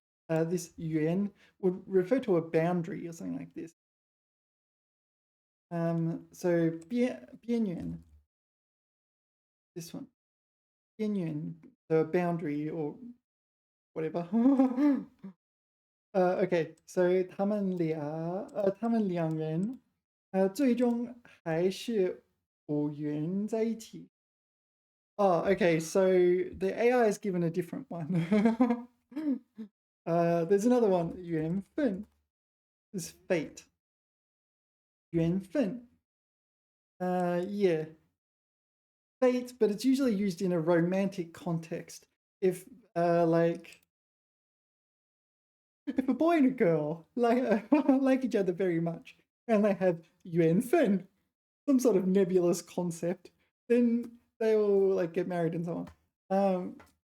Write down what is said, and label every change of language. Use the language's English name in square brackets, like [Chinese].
[English] This yuan would refer to a boundary or something like this. So 边缘.This one. 边缘, the boundary or whatever. Okay, so [Chinese] 他们两人最终还是无缘在一起. [English] Oh, okay, so the AI is given a different one. There's another one, 缘分 is fate. 缘分.Yeah. Fate, but it's usually used in a romantic context. If like if a boy and a girl like each other very much and they have 缘分, some sort of nebulous concept, then they will like get married and so on.